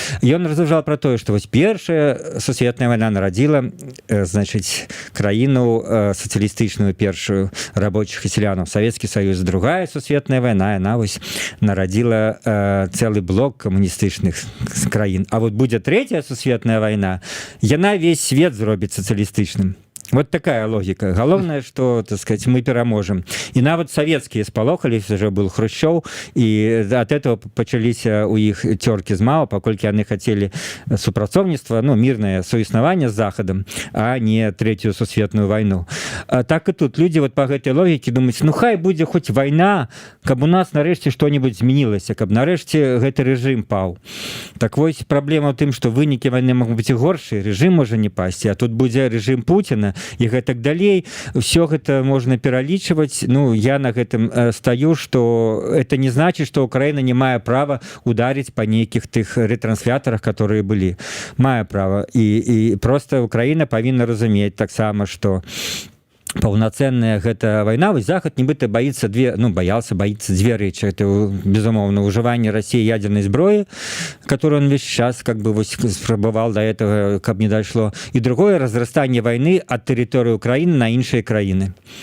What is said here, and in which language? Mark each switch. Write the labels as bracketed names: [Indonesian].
[Belarusian] Ён разважаў про тое, што вось першая сусветная вайна нарадзіла, значыць, краіну сацыялістычную, першую рабочых і селянаў, Савецкі Саюз. Другая сусветная вайна, яна вось нарадзіла цэлы блок камуністычных краін. [Russian] А вот будзе третья [Belarusian] сусветная вайна, яна весь свет зробіць сацыялістычным. [Russian] Вот такая логика. Главное, что, так сказать, мы пераможем. И нават советские спалохались, уже был Хрущев, и от этого почались у их терки з Мао, паколькі яны хотели супрацоўніцтва, ну, мирное суіснаванне с Заходом, а не третью сусветную войну. Так и тут люди вот по гэтай логике думают, ну хай будзе хоть война, [Belarusian] каб у нас нарэшце [Russian] что-нибудь змянілася, каб нарэшце гэты режим паў. [Belarusian] Так вось праблема ў тым, што вынікі войны могуць быць і горшыя, режим можа не пасці, а тут будзе режим Путина, і гэтак далей. Все гэта можна пералічваць. [Russian] Ну, я на гэтым стаю, что это не значит, что Украина не мае права ударить по нейкіх тых ретрансляторах, которые были. Мае права. И просто Украина павінна разумець таксама, что [Belarusian] паўнацэнная гэта вайна, вось захад нібыта боится боится две рэчы. Это безумоўна ўжыванне России ядерной зброі, [Russian] которую он весь час как бы [Belarusian] вось спрабавал до этого, каб не дайшло, і другое разрастанне вайны ад тэрыторыі Украіны на іншыя краіны.